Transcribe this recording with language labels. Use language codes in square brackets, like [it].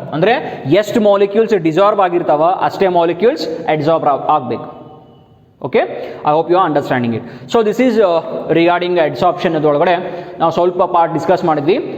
[kn] ಅಂದ್ರೆ ಎಷ್ಟು ಮಾಲಿಕ್ಯೂಲ್ಸ್ ಡಿಸಾರ್ಬ್ ಆಗಿರ್ತಾವ ಅಷ್ಟೇ ಮಾಲಿಕ್ಯೂಲ್ಸ್ ಅಡ್ಸಾರ್ಬ್ ಆಗಬೇಕು. [en] Okay, I hope you are understanding it. So this is regarding adsorption [kn] ಅದೊಳಗಡೆ ನಾವು ಸ್ವಲ್ಪ ಪಾರ್ಟ್ ಡಿಸ್ಕಸ್ ಮಾಡಿದ್ವಿ.